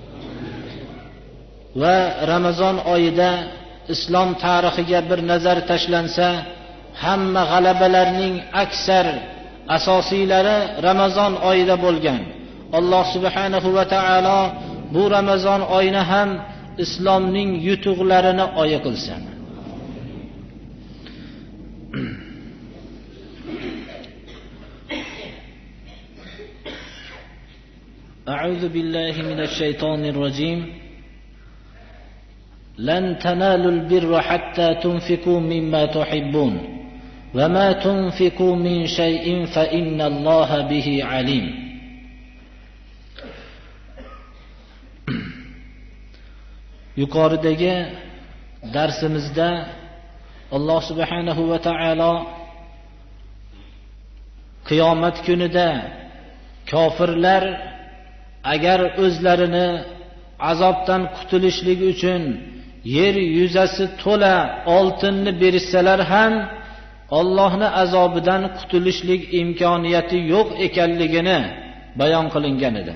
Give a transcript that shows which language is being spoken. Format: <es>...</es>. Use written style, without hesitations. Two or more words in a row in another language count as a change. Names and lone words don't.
<uz>Va Ramazon oyida islom tarixiga bir nazar tashlansa, hamma g'alabalarning aksar asosiylari Ramazon oyida bo'lgan. Alloh</uz> <ar>سبحانه وتعالى</ar> <uz>bu Ramazon oyini ham islomning yutuqlarini oyi qilsin.</uz> <ar>أعوذ بالله من الشيطان الرجيم. لن تنالوا البر حتى تنفقوا مما تحبون وما تنفقوا من شيء فإن الله به عليم.</ar> <uz>Yuqoridagi darsimizda Alloh</uz> <ar>سبحانه وتعالى</ar> <uz>qiyomat kunida kofirlar agar o'zlarini azobdan qutulishlik uchun yer yuzasi to'la oltinni bersalar ham Allohning azobidan qutulishlik imkoniyati yo'q ekanligini bayon qilingan edi.</uz>